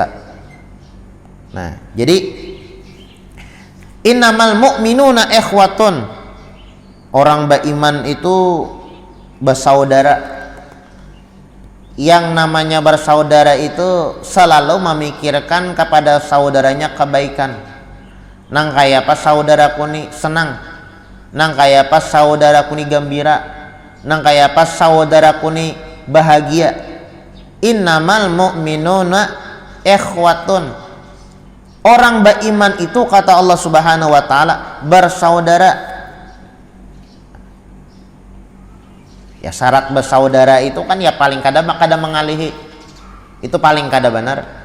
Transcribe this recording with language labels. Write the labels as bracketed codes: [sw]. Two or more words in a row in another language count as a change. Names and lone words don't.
[id] Nah, jadi [ar] إنما المؤمنون إخوة, [id] orang beriman itu bersaudara. Yang namanya bersaudara itu selalu memikirkan kepada saudaranya kebaikan. [bjn] Nang kaya pas saudaraku ni senang, nang kaya pas saudaraku ni gembira, nang kaya pas saudaraku ni bahagia. [ar] إنما المؤمنون إخوة, [id] orang beriman itu kata Allah [ar] سبحانه وتعالى [id] bersaudara. Ya syarat bersaudara itu kan ya paling kada mengalihi, itu paling kada benar.